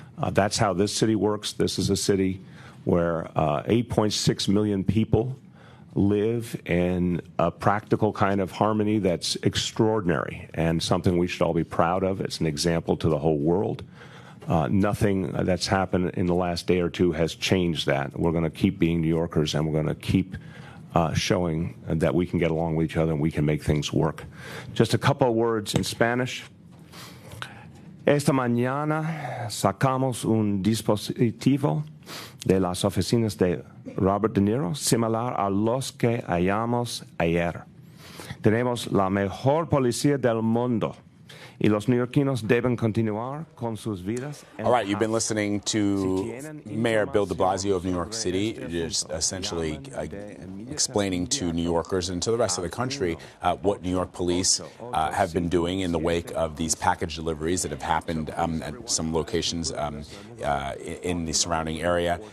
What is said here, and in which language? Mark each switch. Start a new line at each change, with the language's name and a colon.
English: That's how this city works. This is a city where 8.6 million people live in a practical kind of harmony that's extraordinary and something we should all be proud of. It's an example to the whole world. Nothing that's happened in the last day or two has changed that. We're going to keep being New Yorkers, and we're going to keep showing that we can get along with each other and we can make things work. Just a couple of words in Spanish.
Spanish: Esta mañana sacamos un dispositivo de las oficinas de Robert De Niro, similar a los que hallamos ayer. Tenemos la mejor policía del mundo Y los neoyorquinos deben continuar con sus vidas.
English: All right, you've been listening to Mayor Bill de Blasio of New York City, just essentially explaining to New Yorkers and to the rest of the country what New York police have been doing in the wake of these package deliveries that have happened at some locations in the surrounding area.